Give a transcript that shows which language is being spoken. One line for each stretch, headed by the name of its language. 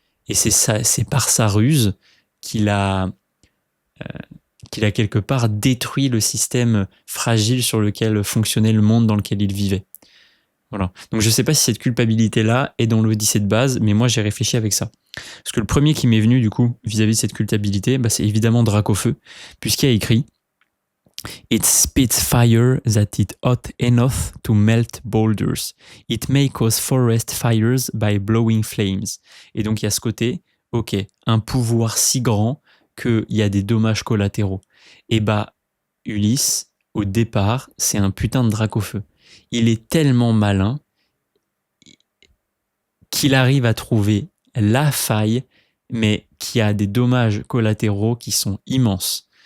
French: Et c'est par sa ruse qu'il a quelque part détruit le système fragile sur lequel fonctionnait le monde dans lequel il vivait. Voilà. Donc je ne sais pas si cette culpabilité-là est dans l'Odyssée de base, mais moi j'ai réfléchi avec ça. Parce que le premier qui m'est venu du coup vis-à-vis de cette culpabilité, c'est évidemment Dracofeu, puisqu'il a écrit
English: It spits fire that is hot enough to melt boulders. It may cause forest fires by blowing flames.
French: Et donc il y a ce côté, ok, un pouvoir si grand qu'il y a des dommages collatéraux. Et Ulysse, au départ, c'est un putain de Dracofeu. Il est tellement malin qu'il arrive à trouver la faille, mais qui a des dommages collatéraux qui sont immenses.